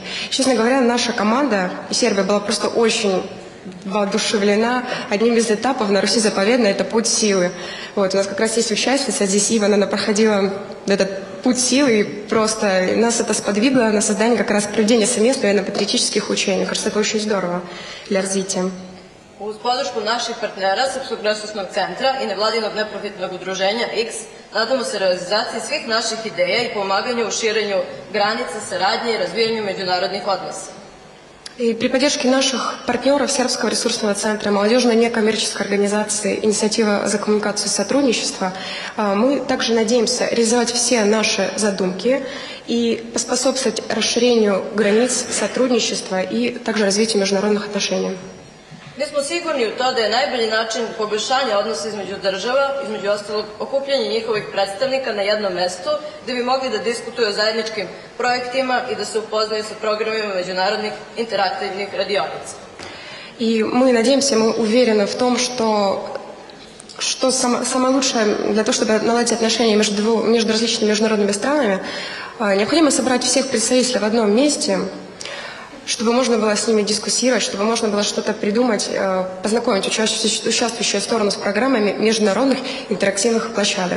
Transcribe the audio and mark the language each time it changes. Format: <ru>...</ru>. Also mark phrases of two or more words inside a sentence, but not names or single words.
<ru>Честно говоря, наша команда и Сербия была просто очень воодушевлена одним из этапов на Руси заповедной – это путь силы. Вот, у нас как раз есть участница, здесь Ивана, она проходила этот путь силы, и просто нас это сподвигло на создание как раз проведения совместных военно-патриотических учений. Кажется, это очень здорово для развития.</ru> <sr>Uz podršku naših partnera Srpskog resursnog centra i nevladinog neprofitnog udruženja X, nadamo se realizaciji svih naših ideja i pomaganju u širenju granica, saradnje i razvijanju međunarodnih odnosa.</sr> <ru>И при поддержке наших партнеров Сербского ресурсного центра, молодежной некоммерческой организации «Инициатива за коммуникацию и сотрудничество», мы также надеемся реализовать все наши задумки и поспособствовать расширению границ сотрудничества и также развитию международных отношений.</ru> <sr>Mi smo sigurni u to da je najbolji način poboljšanja odnosa između država, između ostalog okupljanje njihovih predstavnika na jednom mestu, gde bi mogli da diskutuju o zajedničkim projektima i da se upoznaju sa programima međunarodnih interaktivnih radionica.</sr> <ru>И мы надеемся, мы уверены в том, что самое лучшее для того, чтобы наладить отношения между различными международными странами, необходимо собрать всех представителей в одном месте, чтобы можно было с ними дискуссировать, чтобы можно было что-то придумать, познакомить участвующие стороны с программами международных интерактивных площадок.</ru>